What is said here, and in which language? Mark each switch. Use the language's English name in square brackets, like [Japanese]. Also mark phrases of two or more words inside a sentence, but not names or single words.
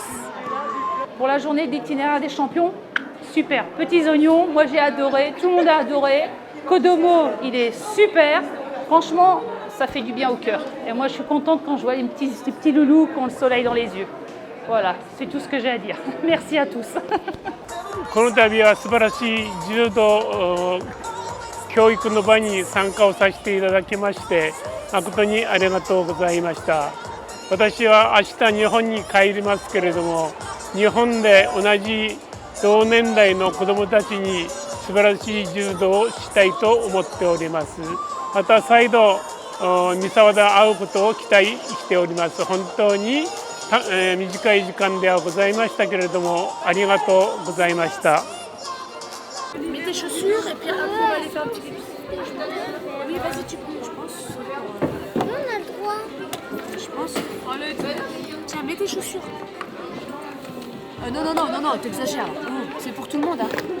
[French] Pour la journée d'itinéraire des champions, super. Petits oignons, moi j'ai adoré, tout le monde a adoré. Kodomo, il est super. Franchement, ça fait du bien au cœur. Et moi je suis contente quand je vois les petits loulous qui ont le soleil dans les yeux. Voilà, c'est tout ce que j'ai à dire. Merci à tous. [Japanese] この度は素晴らしい柔道教育の場に参加をさせていただきまして誠にありがとうございました。私は明日日本に帰りますけれども、日本で同じ同年代の子どもたちに素晴らしい柔道をしたいと思っております。また再度三沢で会うことを期待しております。本当に短い時間ではございましたけれどもありがとうございました。 [French] Mets tes chaussures et puis après on va aller faire un petit pipi. Oui, vas-y, tu peux, je pense. On a le droit. Je pense. Tiens, mets tes chaussures. Non, t'exagères. C'est pour tout le monde. Hein.